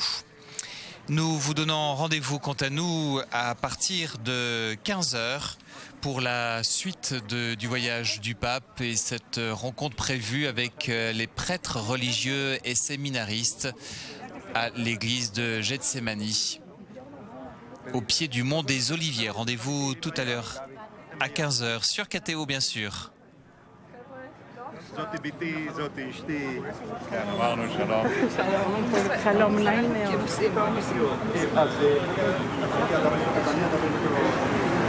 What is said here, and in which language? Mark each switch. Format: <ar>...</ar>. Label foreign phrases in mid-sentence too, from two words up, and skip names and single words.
<fr>Nous vous donnons rendez-vous quant à nous à partir de 15 h pour la suite du voyage du pape et cette rencontre prévue avec les prêtres religieux et séminaristes à l'église de Gethsémani, au pied du mont des Oliviers. Rendez-vous tout à l'heure à 15 h sur KTO, bien sûr.</fr> <he>זאתי ביתי, זאתי אשתי. כן, אמרנו שלום. שלום, נעים מאוד.</he>